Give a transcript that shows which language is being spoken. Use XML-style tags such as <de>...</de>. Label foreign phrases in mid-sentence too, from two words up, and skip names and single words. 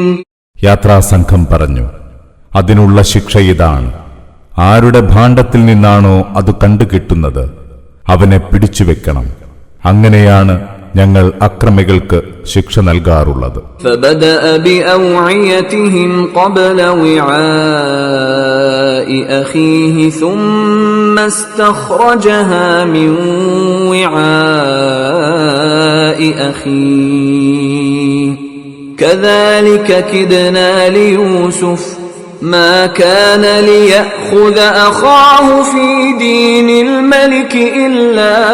<ml>യാത്രാസംഘം പറഞ്ഞു, അതിനുള്ള ശിക്ഷ ഇതാണ്. ആരുടെ ഭാണ്ഡത്തിൽ നിന്നാണോ അത് കണ്ടുകിട്ടുന്നത് അവനെ പിടിച്ചുവെക്കണം. അങ്ങനെയാണ് ഞങ്ങൾ അക്രമികൾക്ക് ശിക്ഷ നൽകാറുള്ളത്.</ml> <ar>فبدأ بأوعيتهم قبل وعاء أخيه ثم استخرجها من وعاء أخيه كذلك كدنا ليوسف ما كان ليأخذ أخاه في دين الملك إلا</ar>